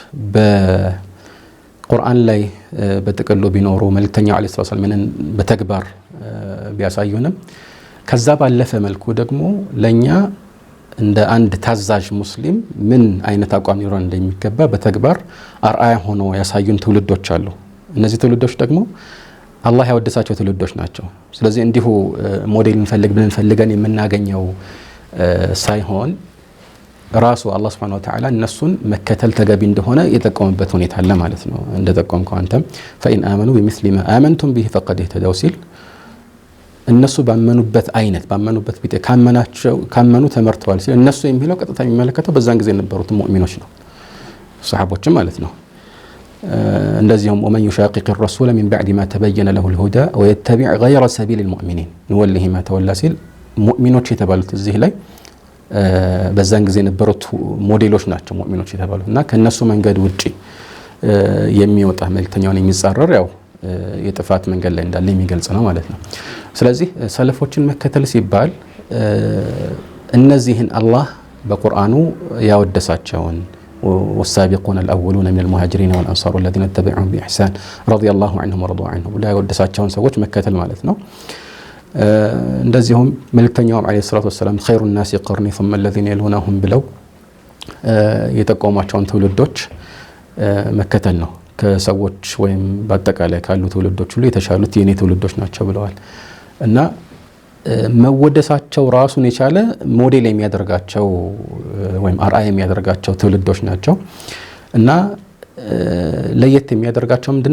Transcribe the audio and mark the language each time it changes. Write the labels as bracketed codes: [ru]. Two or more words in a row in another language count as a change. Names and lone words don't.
[am] በቁርአን ላይ በጥቅሉ ቢኖሩ መልእክተኛው [ar] عليه الصلاة والسلام [am] በተግባር ቢያሳዩንም ከዛ ባለፈ መልኩ ደግሞ ለኛ እንደ አንድ ታዛዥ ሙስሊም ምን አይነት አቋም ሊኖረን እንደሚገባ በተግባር አርአያ ሆኖ ያሳዩን ትውልዶች አሉ። እነዚህ ትውልዶች ደግሞ አላህ ያወደሳቸው ትውልዶች ናቸው። ስለዚህ እንዲሁ ሞዴል እንፈልገን የምናገኘው ሳይሆን ራሱ አላህ [ar] سبحانه وتعالى [am] እነሱን መከተል ተገቢ እንደሆነ የጠቆመበት ሁኔታ አለ ማለት ነው። እንደጠቆምከው አንተም [ar] فإن آمنوا بمثل ما آمنتم به فقد اهتدوا [am] ሲል እነሱ ባመኑበት አይነት ባመኑበት ቢጤ ካመኑ ተመርተዋል ሲል እነሱ የሚለው ቀጥታ የሚመለከተው በዛን ጊዜ የነበሩት ሙእሚኖች ነው፣ ሰሃቦችም ማለት ነው። እንደዚሁም [ar] ومن يشاقق الرسول من بعد ما تبين له الهدى ويتبع غير سبيل المؤمنين نوله ما تولى [am] ሲል ሙእሚኖች የተባሉት እዚህ ላይ በዛን ጊዜ የነበሩት ሞዴሎች ናቸው ሙእሚኖች የተባሉትና ከነሱ መንገድ ውጪ የሚወጣ መልእክተኛውን የሚጻረር ያው የጥፋት መንገድ ላይ እንዳለ የሚገልጽ ነው ማለት ነው። ስለዚህ ሰለፎችን መከተል ሲባል እነዚህን አላህ በቁርአኑ ያወደሳቸውን [ar] والسابقون الأولون من المهاجرين والأنصار الذين اتبعوهم بإحسان رضي الله عنهم ورضوا عنه لا يودساتهم [am] ሰዎች መከተል ማለት ነው። እንደዚሁም መልእክተኛውም [ar] عليه الصلاة والسلام خير الناس قرني ثم الذين يلونهم [am] ብለው የተቆሟቸውን ትውልዶች መከተል ነው። ከሰዎች ወይም በአጠቃላይ ካሉ ትውልዶች ሁሉ የተሻሉት የኔ ትውልዶች ናቸው ብለዋል እና መወደሳቸው ራሱን የቻለ ሞዴል የሚያደርጋቸው ወይም አርአያ የሚያደርጋቸው ትውልዶች ናቸው እና ለየት የሚያደርጋቸው ምንድነው?